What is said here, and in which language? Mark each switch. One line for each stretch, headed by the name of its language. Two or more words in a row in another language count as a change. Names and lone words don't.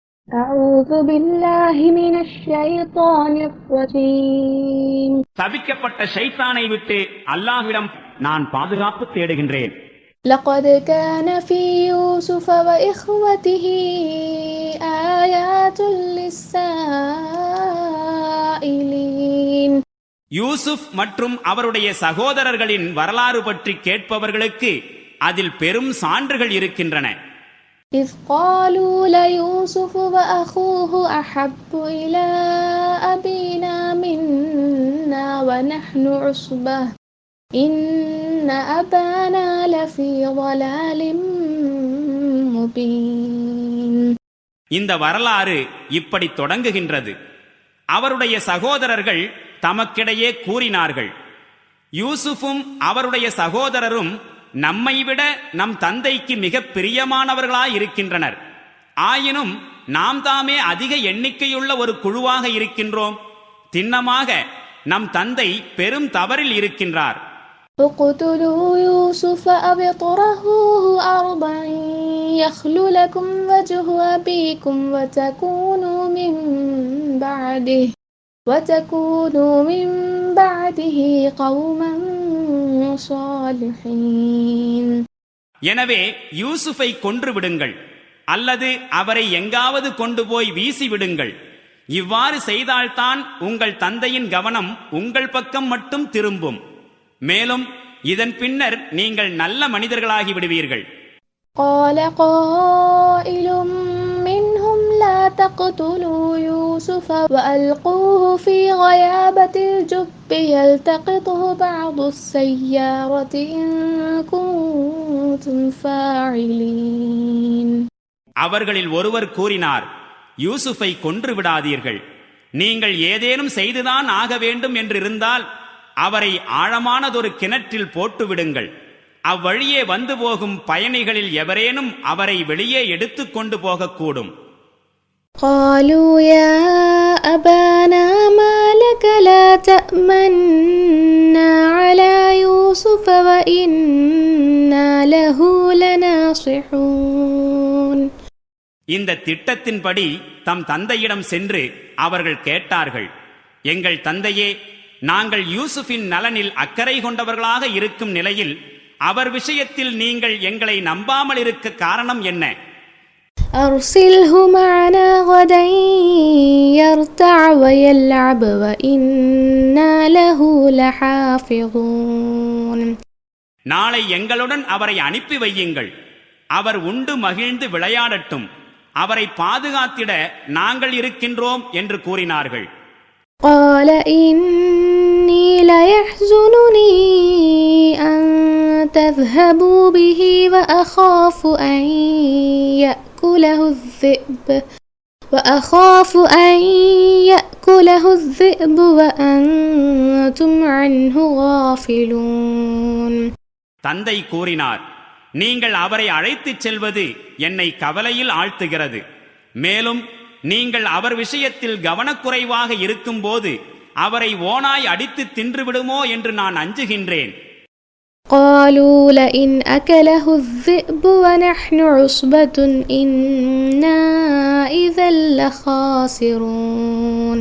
Arabic: أعوذ بالله من الشيطان الرجيم.
Tamil: சபிக்கப்பட்ட ஷைத்தானை விட்டு அல்லாஹ்விடம் நான் பாதுகாப்பு தேடுகின்றேன்.
Arabic: لقد كان في يوسف وإخوته آيات للسائلين.
Tamil: யூசுப் மற்றும் அவருடைய சகோதரர்களின் வரலாறு பற்றி கேட்பவர்களுக்கு அதில் பெரும் சான்றுகள் இருக்கின்றன.
Arabic: إذ قالوا ليوسف وأخوه أحب إلى أبينا منا ونحن عصبة إن أبانا لفي ضلال مبين.
Tamil: இந்த வரலாறு இப்படி தொடங்குகின்றது. அவருடைய சகோதரர்கள் தமக்கிடையே கூறினார்கள், யூசுஃபும் அவருடைய சகோதரரும் நம்மை விட நம் தந்தைக்கு மிக பிரியமானவர்களாயிருக்கின்றனர். ஆயினும் நாம் தாமே அதிக எண்ணிக்கையுள்ள ஒரு குழுவாக இருக்கின்றோம். திண்ணமாக நம் தந்தை பெரும் தவறில் இருக்கின்றார்.
Arabic: اقتلوا يوسف أو اطرحوه أرضا يخل لكم وجه أبيكم وتكونوا من بعده قوما صالحين.
Tamil: எனவே யூசுஃபை கொன்று விடுங்கள் அல்லது அவரை எங்காவது கொண்டு போய் வீசி விடுங்கள். இவ்வாறு செய்தால்தான் உங்கள் தந்தையின் கவனம் உங்கள் பக்கம் மட்டும் திரும்பும். மேலும் இதன் பின்னர் நீங்கள் நல்ல மனிதர்களாகி விடுவீர்கள்.
Arabic: قال قائل منهم لا تقتلوا يوسف وألقوه في غيابة الجب يلتقطه بعض السيارة إن كنتم فاعلين.
Tamil: அவர்களில் ஒருவர் கூறினார், யூசுஃபை கொன்று விடாதீர்கள். நீங்கள் ஏதேனும் செய்துதான் ஆக வேண்டும் என்றிருந்தால் அவரை ஆழமானதொரு கிணற்றில் போட்டு விடுங்கள். அவ்வழியே வந்து போகும் பயணிகளில் எவரேனும் அவரை வெளியே எடுத்துக் கொண்டு போகக்கூடும்.
Arabic: قالوا يا أبانا ما لك لا تأمنا على يوسف وإنا له لناصحون.
Tamil: இந்த திட்டத்தின்படி தம் தந்தையிடம் சென்று அவர்கள் கேட்டார்கள், எங்கள் தந்தையே, நாங்கள் யூசுஃபின் நலனில் அக்கறை கொண்டவர்களாக இருக்கும் நிலையில் அவர் விஷயத்தில் நீங்கள் எங்களை நம்பாமல் இருக்க காரணம் என்ன?
Arabic: أرسله معنا غدا يرتع ويلعب وإنا له لحافظون.
Tamil: நாளை எங்களுடன் அவரை அனுப்பி வையுங்கள். அவர் உண்டு மகிழ்ந்து விளையாடட்டும். அவரை பாதுகாத்திட நாங்கள் இருக்கின்றோம் என்று கூறினார்கள்.
Arabic: قال إني ليحزنني أن تذهبوا به وأخاف أن يأكله الذئب وأنتم عنه غافلون.
Tamil: தந்தை கூறினார், நீங்கள் அவரை அழைத்துச் செல்வது என்னை கவலையில் ஆழ்த்துகிறது. மேலும் நீங்கள் அவர் விஷயத்தில் கவனக்குறைவாக இருக்கும்போது அவரை ஓனாய் அடித்து தின்றுவிடுமோ என்று நான் அஞ்சுகின்றேன்.
Arabic: قالوا لئن أكله الذئب ونحن عصبة إنا إذا لخاسرون.